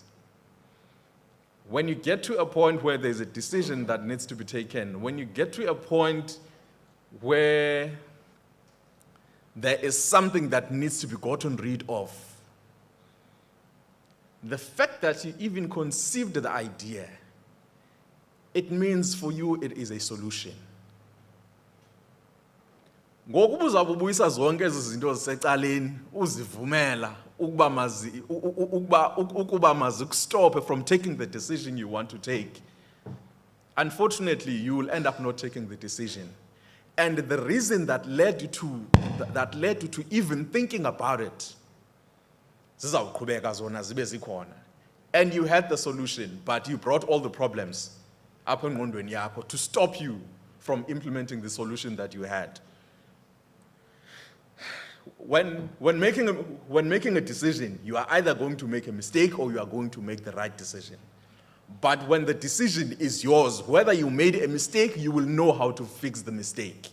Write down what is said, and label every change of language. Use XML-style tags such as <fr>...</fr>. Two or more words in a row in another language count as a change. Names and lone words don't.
<en>When you get to a point where there's a decision that needs to be taken, when you get to a point where there is something that needs to be gotten rid of, the fact that you even conceived the idea, it means for you it is a solution.</en> <xh>Ngokuba uzabubuyisa zonke ezi zinto zisecaleni uzivumela ukuba mazikustop</xh> <en>from taking the decision you want to take. Unfortunately, you will end up not taking the decision. And the reason that led you to even thinking about it,</en> <xh>zizawuqhubeka zona zibe zikhona.</xh> <en>And you had the solution, but you brought all the problems up</en> <xh>engqondweni yakho</xh> <en>to stop you from implementing the solution that you had. When making a decision, you are either going to make a mistake or you are going to make the right decision. But when the decision is yours, whether you made a mistake, you will know how to fix the mistake.</en>